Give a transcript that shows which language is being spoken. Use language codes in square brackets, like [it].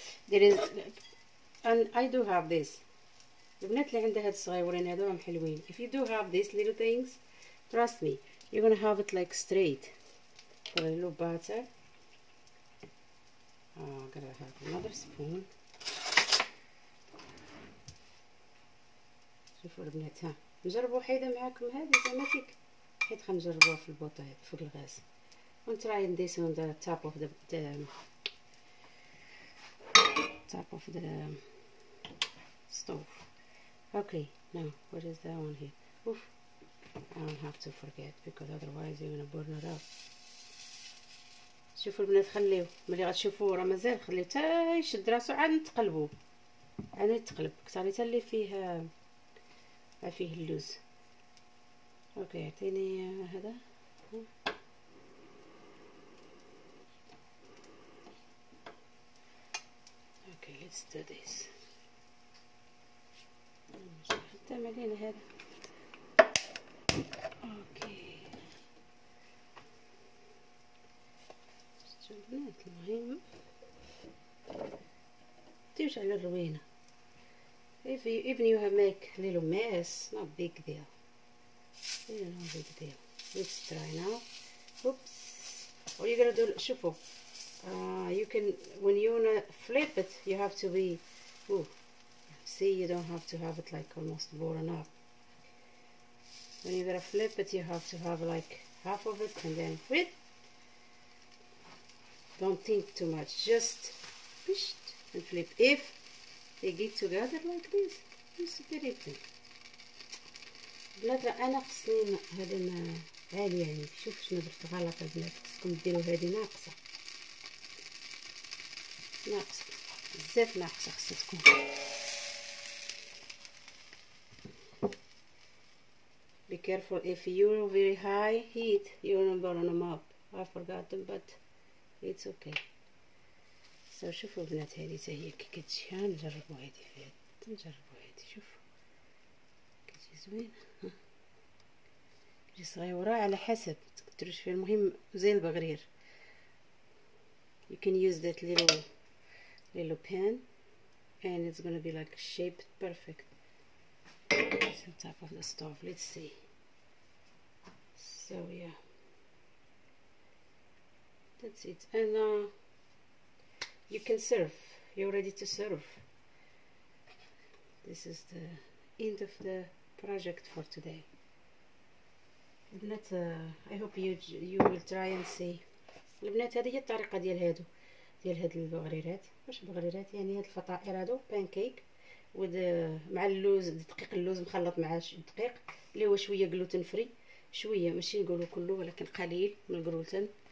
[en] There is and I do have this. [ar] البنات اللي عندها هاد الصغيورين هادو راهم حلوين. [en] If you do have these little things, trust me, you're gonna have it like straight. For a little butter. I'm gonna have another spoon. [ar] شوفوا البنات ها نجربوا حيدة معاكم هذه زعما كيك حيت غنجربوها في البوطة في الغاز. [en] And try this on the top of the stove. Okay, now what is that one here? Oof, I don't have to forget because otherwise you're gonna burn it up. [ar] شوفوا البنات خليوه ملي غتشوفوه راه مازال خليوه حتى يشد راسو عاد نتقلبوه عاد يتقلب كثر حتى اللي فيه اللوز. اوكي عطيني هذا. [en] اوكي let's do this. [ar] خدام علينا هذا. اوكي شوفوا البنات المهم مديروش على الروينه. [en] Even you have make a little mess, not big deal. No big deal. Let's try now. Oops. What you're gonna do? [ar] شوفوا. [en] You can when you wanna flip it, you have to be. Ooh. See, you don't have to have it like almost boring up. When you're gonna flip it, you have to have like half of it and then flip. don't think too much, just push and flip. If they get together like this, it's very good. [ar] بلاد انا خصني هذا عالي يعني. شوف شنو درت غلط البنات، خصكم ديروا هذه ناقصه بزاف، ناقصه خصها تكون. [en] Be careful if you're very high heat, you'll burn them up. I forgot them, but it's okay. [ar] So شوفوا البنات هذه حتى هي كي كتجي. ها نجربوا هذه فيها، نجربوا هذه. شوفوا كتجي زوينه، كتجي صغيره على حسب تكتروش فيها. المهم زي البغرير. [en] You can use that little pan and it's gonna be like shaped perfect. It's on top of the stove. Let's see. So yeah, that's it. And you can serve. You're ready to serve. This is the end of the project for today. [ar] البنات [en] I hope you will try and see. [ar] البنات هذه هي الطريقه ديال هاد البغريرات. واش بغريرات يعني هاد الفطائر هادو بانكيك مع اللوز، دقيق اللوز مخلط مع الدقيق اللي هو شويه جلوتين فري، شويه ماشي نقولوا كله ولكن قليل من الجلوتين.